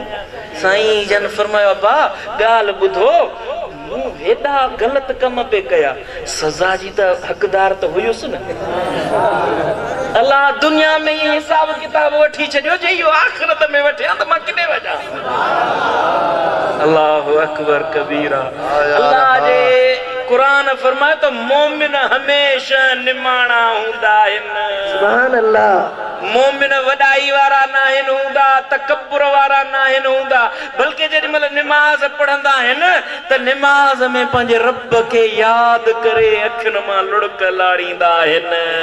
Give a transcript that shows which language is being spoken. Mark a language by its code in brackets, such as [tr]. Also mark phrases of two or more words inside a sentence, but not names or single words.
[sd] साईं जन फरमायो अब्बा ॻाल्हि ॿुधो, मूं हेॾा ग़लति कम पे कया, सज़ा जी त हक़दार त हुयुसि न। अल्लाह दुनिया में ई हिसाब किताब वठी छॾियो, जे इहो आख़िरत में वठे त मां किथे वञा? [ar] الله أكبر كبيرا. [sd] अल्लाह जे कुरान फरमाए तो मोमिन हमेशा निमाणा हूंदा आहिनि। [ar] سبحان الله. [sd] मोमिन वॾाई वारा न आहिनि हूंदा, तकब्बुर वारा न आहिनि हूंदा, बल्कि जेॾी महिल निमाज़ पढ़ंदा आहिनि त निमाज़ में पंहिंजे रब खे यादि करे अखियुनि मां लुड़क लाड़ींदा आहिनि।